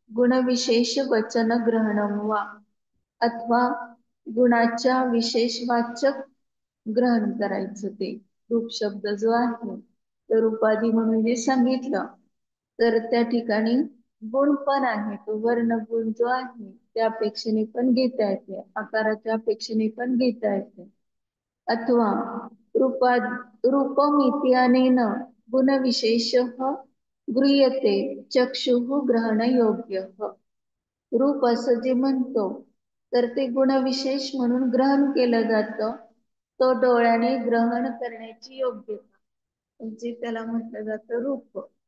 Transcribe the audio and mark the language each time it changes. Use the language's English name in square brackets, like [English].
[Sanskrit] गुणविशेष वचन ग्रहणम वा, [Marathi] अथवा गुणाच्या विशेषवाचक ग्रहण करायचं. ते रूप शब्द जो आहे, तर उपाधी म्हणून जे सांगितलं, तर त्या ठिकाणी गुण पण आहे, तो वर्ण गुण जो आहे त्या अपेक्षेने पण घेता येते, आकाराच्या अपेक्षेने पण घेता येते. [Sanskrit] अथवा रूपमित्यानेन गुणविशेष गृह्यते चक्षुः ग्रहण योग्य. [Marathi] रूप असं जे म्हणतो, तर ते गुणविशेष म्हणून ग्रहण केलं जातं, तो डोळ्याने ग्रहण करण्याची योग्यता, म्हणजे त्याला म्हटलं जातं रूप.